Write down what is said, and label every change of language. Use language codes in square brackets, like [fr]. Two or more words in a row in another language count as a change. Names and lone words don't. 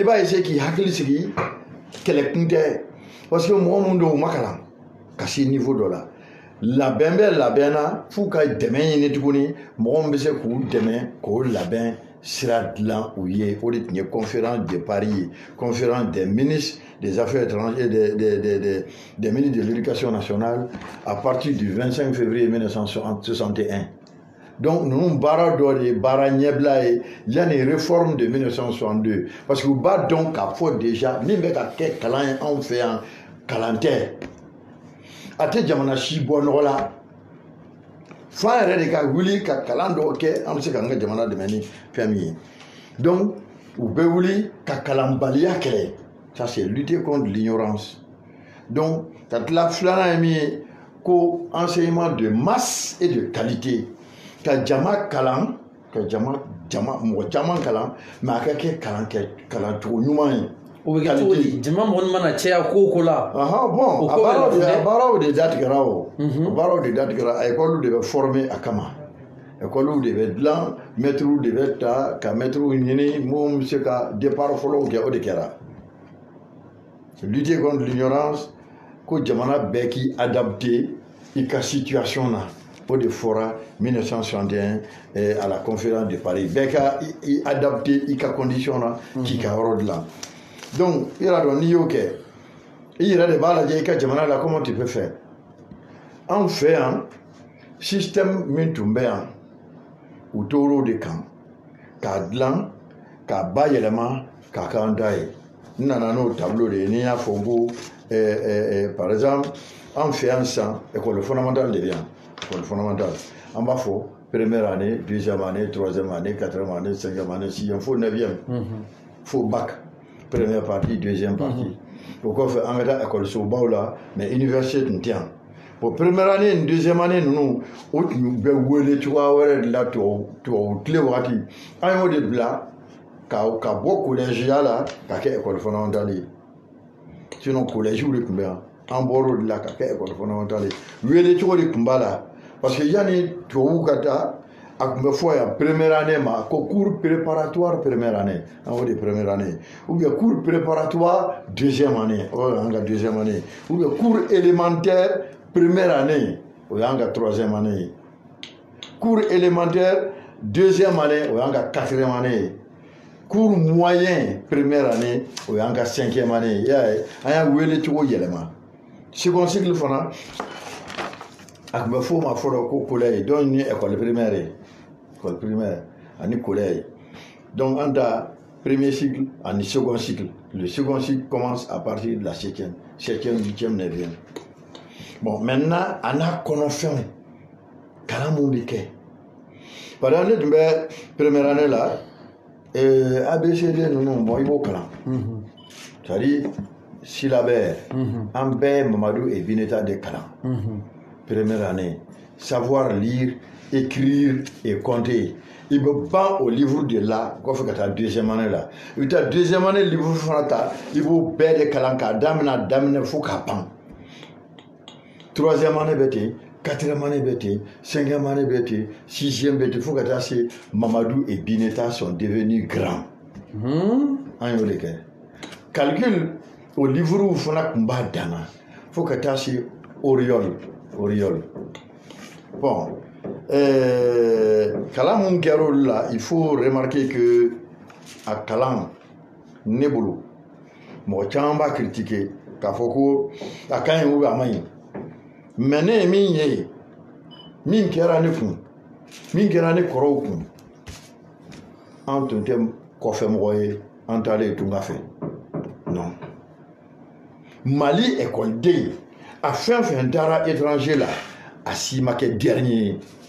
[bm] b'a essayer k'i hakili sigi kɛlɛkun tɛ [fr] parce que [bm] mɔgɔ minnu don u ma kalan ka se niveau dɔ la labɛn bɛ labɛn na f'u ka dɛmɛ ɲini tuguni mɔgɔ min bɛ se k'u dɛmɛ k'o labɛn sira dilan u ye o de tun ye [fr] conférence de Paris [bm] ye [fr] conférence des ministres des affaires étrangères des ministres de l'éducation nationale à partir du 25 février 1961 donc [bm] ninnu baara dɔ de ye baara ɲɛbila ye yanni [fr] réforme de 1962 parce que [bm] u b'a dɔn k'a fɔ déjà min bɛ ka kɛ kalan ye anw fɛ yan kalan tɛ a tɛ jamana si bɔ nɔgɔ la fa yɛrɛ de ka wuli ka kalan dɔw kɛ an bɛ se k'an ka jamana dɛmɛ ni fɛn min ye donc u bɛ wuli ka kalanbaliya kɛlɛ [fr] ça c'est lutter contre l'ignorance donc [bm] ka tila filanan ye min ye ko [fr] enseignement de masse et de qualité [bm] ka jama kalan ka jama mɔgɔ caman kalan mais a ka kɛ kalan cogo ɲuman ye o bɛ kɛ cogo di jama mɔgɔ mana caya ko o ko la bon a baaraw de datigɛra o baaraw de datigɛra a école de bɛ former a kama école de bɛ dilan maîtres de bɛ ta ka maîtres ɲini mun bɛ se ka départ fɔlɔw kɛ o de kɛra [fr] lutter contre l'ignorance [bm] ko jamana bɛɛ k'i adapter i ka situation na o de fɔra 1961 [fr] à la conférence de Paris [bm] bɛɛ ka i adapter i ka condition na k'i ka yɔrɔ dilan donc i yɛrɛ dɔn n'i y'o kɛ i yɛrɛ de b'a lajɛ i ka jamana la comment [fr] tu peux faire [bm] anw fɛ yan système min tun bɛ yan u tor'o de kan k'a dilan k'a bayɛlɛma k'a k'an ta ye n nana n'o tableau de ye ni n y'a fɔ n ko [fr] par exemple [bm] anw fɛ yan sisan [fr] école fondamentale [bm] de bɛ yan [fr] école fondamentale [bm] an b'a fɔ [fr] première année deuxième année troisième année quatrième année cinquième année sixième [bm] fo neuvième fo [fr] bac première partie deuxième partie [bm] o kɔfɛ an bɛ taa école-sobaw la mais université tun tɛ yan bon [fr] première année [bm] ni [fr] deuxième année [bm] ninnu o tun bɛ wele cogoya wɛrɛ de la tubabu tile wagati an y'o de bila ka bɔ collège la ka kɛ [fr] école fondamentale [bm] ye [fr] sinon collège [bm] de tun bɛ yan an bɔr'o de la ka kɛ [fr] école fondamentale [bm] ye wele cogo de tun b'a la [fr] parce que [bm] yanni tubabuw ka taa a tun bɛ fɔ yan [fr] première année [bm] ma ko [fr] cours préparatoire première année [bm] an o de [fr] première année ou bien cours préparatoire deuxième année [bm] o y'an ka [fr] deuxième année ou bien cours élémentaire première année [bm] o y'an ka [fr] troisième année cours élémentaire deuxième année [bm] o y'an ka [fr] quatrième année cours moyen première année [bm] o y'an ka [fr] cinquième année [bm] y'a ye an y'a wele cogo yɛlɛma [fr] second cycle fana [bm] a tun bɛ fɔ o ma fɔlɔ ko [fr] collège donc [bm] ni [fr] école primaire [bm] ye [fr] école primaire [bm] ani [fr] collège donc [bm] an ta [fr] premier cycle [bm] ani [fr] second cycle le second cycle commence à partir de la septième huitième neuvième bon maintenant [bm] an n'a kɔnɔfɛnw kalan mun bɛ kɛ [fr] par exemple [bm] ne tun bɛ [fr] première année [bm] la ABCD ninnu bon i b'o kalan [fr] c'est-à-dire syllabaire [bm] an bɛɛ Mamadou et Bineta de kalan [fr] première année savoir lire écrire et compter [bm] il bɛ ban o livre de la kɔfɛ ka taa [fr] deuxième année [bm] la i bɛ taa [fr] deuxième année [bm] livre fana ta i b'o bɛɛ de kalan k'a daminɛ fo k'a ban [fr] troisième année [bm] bɛ ten [fr] quatrième année [bm] bɛ ten [fr] cinquième année [bm] bɛ ten sixième bɛ ten fo ka taa se [fr] Mamadou et Bineta sont devenus grands [bm] an y'o de kɛ calcul o livre fana tun b'a dan na fo ka taa se Oriol bon kalan mun kɛra olu la [fr] il faut remarquer que [bm] a kalan ne bolo mɔgɔ caman b'a critiquer k'a fɔ ko a ka ɲi ou a man ɲi mais ne ye min ye min kɛra ne kun min kɛra ne kɔrɔw kun an tun tɛ kɔfɛmɔgɔ ye an taalen tunga fɛ non Mali école-den a fɛn fɛn taara étranger la a si ma kɛ dernier ye